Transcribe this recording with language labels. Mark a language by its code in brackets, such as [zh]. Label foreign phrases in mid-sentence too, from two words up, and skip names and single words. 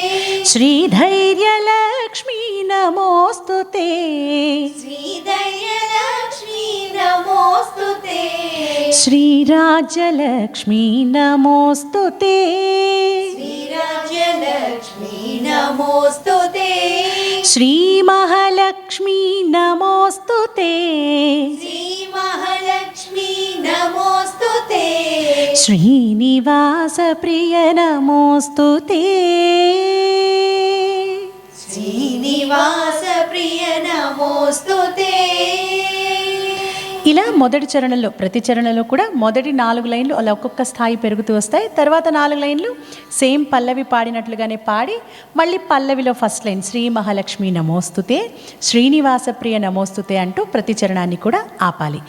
[sa] శ్రీధైర్యలక్ష్మి నమోస్తుతే श्रीधैर्यलक्ष्मी नमोस्तुते శ్రీరాజ్యలక్ష్మి నమోస్తుతే श्रीराज्यलक्ष्मी नमोस्तुते శ్రీ మహాలక్ష్మి నమోస్తుతే श्रीमहालक्ष्मी नमोस्तुते శ్రీనివాస ప్రియ నమోస్తుతే श्रीनिवास प्रिय नमोस्तुते [te] ఇలా మొదటి చరణంలో, ప్రతి చరణంలో కూడా మొదటి 4 లైన్లు అలా ఒక్కొక్క స్థాయి పెరుగుతూ వస్తాయి. తర్వాత 4 లైన్లు సేమ్ పల్లవి పాడినట్లుగానే పాడి మళ్ళీ పల్లవిలో [en] first line [sa] శ్రీ మహాలక్ష్మి నమోస్తుతే శ్రీనివాస ప్రియ నమోస్తుతే [te] అంటూ ప్రతి చరణాన్ని కూడా ఆపాలి.